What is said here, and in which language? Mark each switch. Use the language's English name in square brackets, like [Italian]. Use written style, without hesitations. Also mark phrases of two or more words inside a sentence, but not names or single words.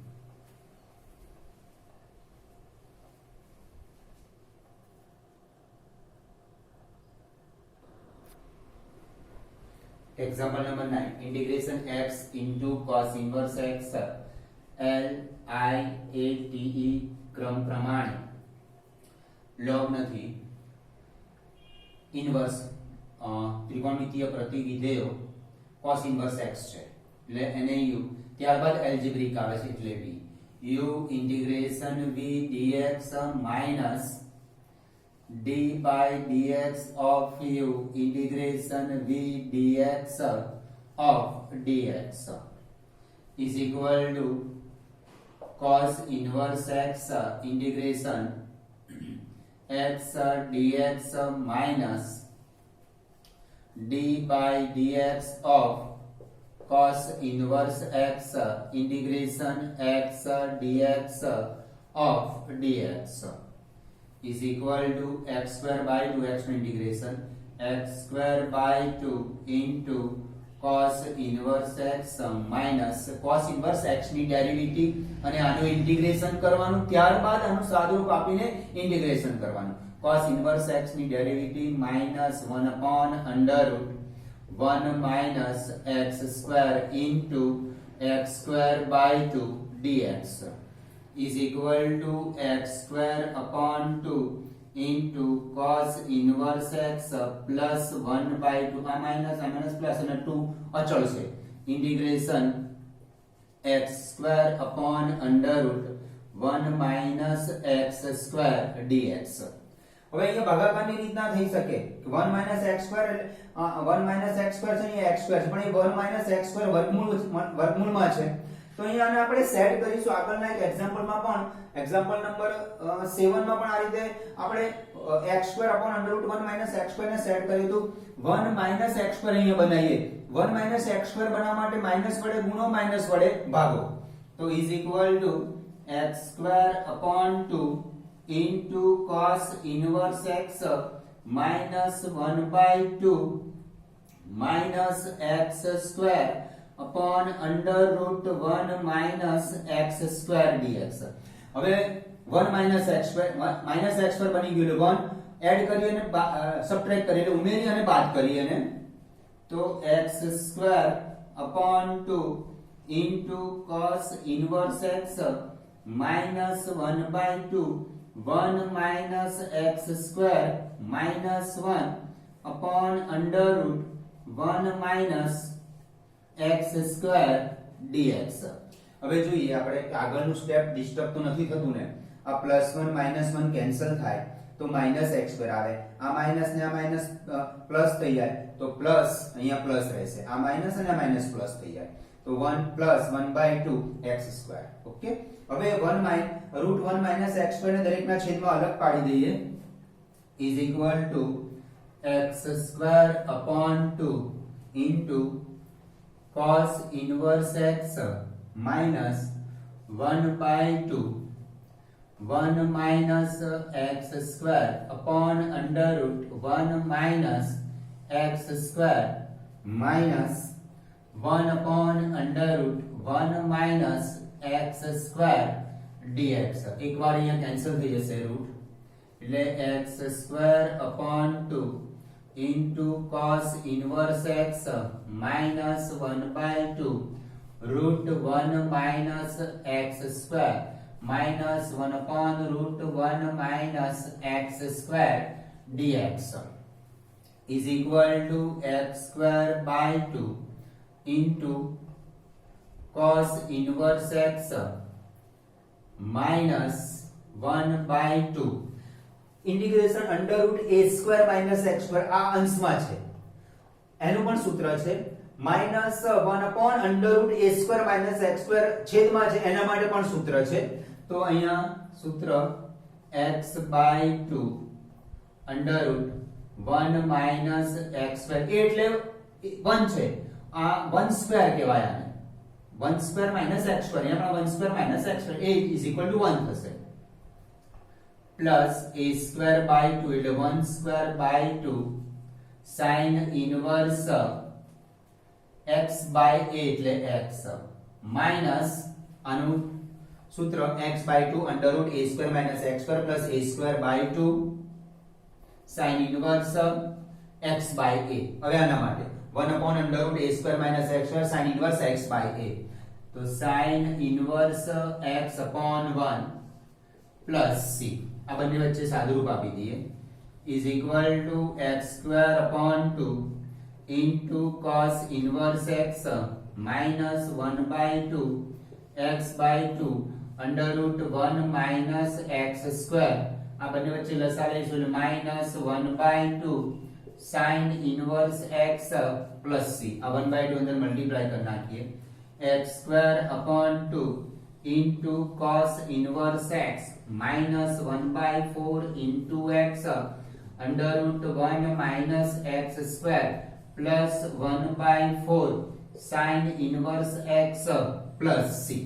[English] Example number 9, integration x into cos inverse x L I A T E [Gujarati] क्रम प्रमाणे log નથી ઇન્વર્સ ત્રિકોણમિતીય પ્રતિવિધેયો [English] cos inverse x [Gujarati] છે એટલે એને [English] u [Gujarati] ત્યારબાદ એલ્જિબ્રિક આવે છે એટલે [English] v u integration v dx minus d by dx of u integration v dx of dx is equal to cos inverse x integration x dx minus d by dx of cos inverse x integration x dx of dx is equal to x square by 2x integration x square by 2 into cos inverse x minus cos inverse x [Gujarati] ની ડેરિવેટિવ અને આનું ઇન્ટિગ્રેશન કરવાનું ત્યારબાદ આનું સાદુરૂપ આપીને ઇન્ટિગ્રેશન કરવાનું [English] cos inverse x [Gujarati] ની ડેરિવેટિવ [English] minus 1 upon under root 1 minus x square into x square by 2 dx is equal to x square upon 2 into cos inverse x plus 1 by 2 a minus plus [Gujarati] અને 2 અચળ છે [English] integration x square upon under root 1 minus x square dx. [Gujarati] હવે અહીંયા ભાગાકારની રીતના થઈ શકે [English] 1 minus x square [Gujarati] એટલે [English] 1 minus x square [Gujarati] છે અહીંયા [English] x square [Gujarati] છે પણ એ [English] 1 minus x square [Gujarati] વર્ગમૂળમાં છે તો અહીંયા આને આપણે સેટ કરીશું આગળના એક એક્ઝામ્પલમાં પણ [English] example number [Gujarati] 7 માં પણ આ રીતે [English] આપણે x square upon under root 1 minus x square [Gujarati] ને સેટ કરી દઉં [English] 1 minus x square [Gujarati] અહીંયા બનાવીએ [English] 1 minus x square [Gujarati] બનાવવા માટે માઈનસ વડે ગુણો માઈનસ વડે ભાગો તો [English] is equal to x square upon 2 into cos inverse x minus 1 by 2 minus x square upon under root 1 minus x square dx. હવે 1 minus x square [Gujarati] બની ગયું 1 એડ કરી અને સબટ્રેક્ટ કરી એટલે ઉમેરી અને બાદ કરી અને તો [English] x square upon 2 into cos inverse x minus 1 by 2 1 minus x square minus 1 upon under root 1 minus x square dx. [Gujarati] હવે જોઈએ આપણે આગળનું [English] step disturb [Gujarati] તો નથી થતું ને આ +1 -1 કેન્સલ થાય તો - [English] x square [Gujarati] આવે આ માઈનસ ને આ [English] minus plus [Gujarati] થઈ જાય તો પ્લસ અહીંયા પ્લસ રહેશે આ માઈનસ અને આ [English] minus plus [Gujarati] થઈ જાય તો 1 + 1/2 [English] x square. [Gujarati] ઓકે હવે 1 √1 - [English] x square [Gujarati] ને દરેકના છેદમાં અલગ પાડી દઈએ [English] is equal to x square upon 2 into cos inverse x minus 1/2 1 minus x square upon under root 1 minus x square minus 1 upon under root 1 minus x square dx. [Gujarati] એક વાર અહીંયા કેન્સલ થઈ જશે રૂટ એટલે [English] x square upon 2 into cos inverse x minus 1/2 root 1 minus x square minus 1 upon root 1 minus x square dx is equal to x square by 2 into cos inverse x minus 1/2 integration under root a square minus x square [Gujarati] આ અંશમાં છે એનું પણ સૂત્ર છે [English] માઈનસ 1 upon under root a square minus x square [Gujarati] છેદમાં છે એના માટે પણ સૂત્ર છે તો અહીંયા સૂત્ર [English] x by 2 under root 1 minus x square [Gujarati] એટલે 1 છે આ [English] 1 square [Gujarati] કહેવાય આને [English] 1 square minus x square [Gujarati] અહીંયા પણ [English] 1 square minus x square a is equal to 1 થશે plus a square by 2 એટલે 1 square by 2 sin inverse x by a એટલે x minus [Gujarati] આનું સૂત્ર [English] x by 2 under root a square minus x square plus a square by 2 sin inverse x by a. [Gujarati] હવે આના માટે [English] 1 upon under root a square minus x square sin inverse x by a. તો sin inverse x upon 1 plus c [Gujarati] આ બંને વચ્ચે સાદુરૂપ આપી દઈએ [English] is equal to x square upon 2 into cos inverse x minus 1 by 2 x by 2 under root 1 minus x square આ [Gujarati] બંને વચ્ચે લસા લઈશું એટલે [English] minus 1 by 2 sin inverse x plus c આ 1 by 2 [Gujarati] અંદર મલ્ટીપ્લાય કરી નાખીએ [English] x square upon 2 into cos inverse x minus 1 by 4 into x under root 1 minus x square plus 1 by 4 sin inverse x plus c.